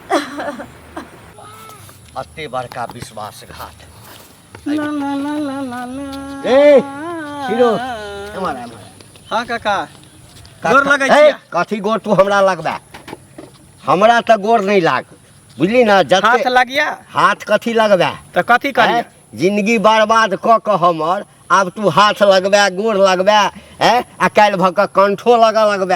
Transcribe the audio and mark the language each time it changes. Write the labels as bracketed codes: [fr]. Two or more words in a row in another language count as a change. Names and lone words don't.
[mai] अते बड़का विश्वासघात ला ला ला ला ला ला। ए हीरो हमारा हाँ काका गोर लगै छियै। कथी गोर तू हमरा लगबा हमरा तो गोर नहीं लाग बुझली ना जते हाथ लगिया हाथ कथी लगबा तो कथी करिया जिंदगी बर्बाद क हमर अब तू हाथ लगबा गोर लगबा आ काल्हि भऽ कऽ कंठो लगबा